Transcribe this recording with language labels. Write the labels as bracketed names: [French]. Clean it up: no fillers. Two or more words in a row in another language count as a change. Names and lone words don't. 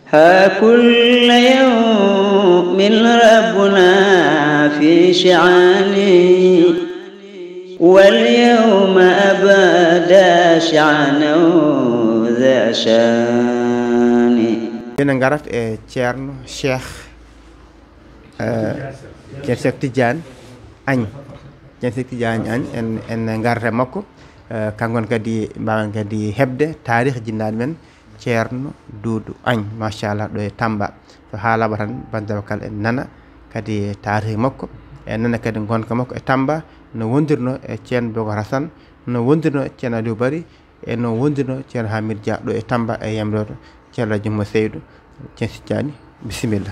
[Arabic] ها كل يوم ربنا في شعاني واليوم أبدا شعنا ذا شان. [Fula] Dina ngarat e Ceerno Cheikh Cheikh Tidiane Agne Cheikh Tidiane Agne en garata makko kangon kadi mbawen kadi hebde tarikh jinnaɗo men Ceerno Doudou Agne machallah ɗo e Tamba so haalama tan bandiraɓe kala en nana kadi tarikh makko e nana kadi gonka makko e Tamba no wondirno e Ceerno Bocar Hassane no wondirno e Ceerno Aliou Bary e no wondirno Ceerno Hamidou Dia ɗo e Tamba e Yamloto Ceerno Jumma Seydou Ceerno Tidiane bisimilla.